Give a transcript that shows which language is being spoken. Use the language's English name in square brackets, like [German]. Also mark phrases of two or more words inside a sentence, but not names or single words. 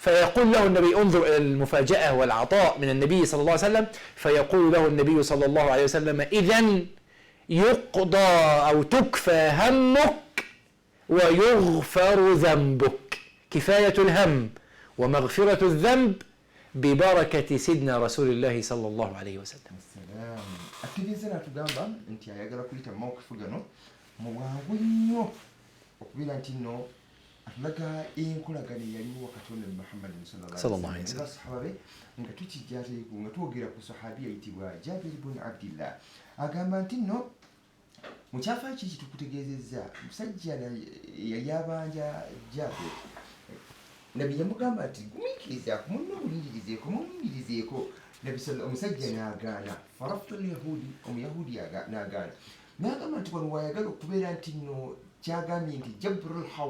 [Arabic] فيقول له النبي انظر إلى المفاجأة والعطاء من النبي صلى الله عليه وسلم، فيقول له النبي صلى الله عليه وسلم إذن يقضى أو تكفى همك ويغفر ذنبك. كفاية الهم ومغفرة الذنب ببركة سيدنا رسول الله صلى الله عليه وسلم. السلام. [Ganda] أكيد tugamba nti ayagala kuyita mawkifu gano muwangu nnyo okubira nti nno atulaga enkolagana eyaliwo wakati wa Nabi Muhammad [Arabic] صلى الله عليه وسلم [Ganda] basahaba be nga tukijjateeku nga twogera ku sahabi ayitibwa Jabir ibn Abdillah agamba nti nno mu kyafayo kiki tukutegeezezza musajja yali abanja Jabir Nabi yamugamba nti gumikiriza kumulindirizeeko Nabi omusajja n'agaana [Arabic] فرفض اليهودي [Ganda] omuyahudi n'agaana n'agamba nti wano wayagala okubeera nti nno kyagambye nti jabrul